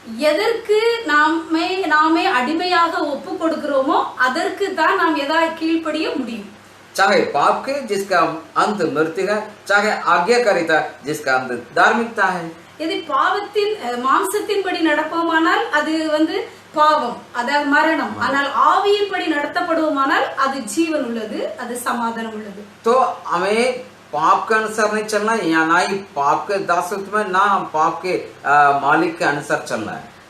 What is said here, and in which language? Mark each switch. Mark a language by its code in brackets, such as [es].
[ta] எதற்கு நாமே அடிமையாக ஒப்பு கொடுக்கிறோமோ அதற்கு தான் நாம் கீழ்ப்படிய முடியும். [hi] चाहे पाप के जिसका अंत मृत्यु है, चाहे आज्ञाकारिता जिसका अंत धार्मिकता है. यदि [ta] பாவத்தின் மாம்சத்தின்படி நடப்போமானால் அது பாவம், அதாவது மரணம். ஆனால் ஆவியின்படி நடத்தப்படுவோமானால் அது ஜீவன் உள்ளது, அது சமாதானம் உள்ளது. [hi] तो हमें पाप के अनुसार नहीं चलना है, या ना ही पाप के दासत्व में, ना हम पाप के मालिक के अनुसार चलना है.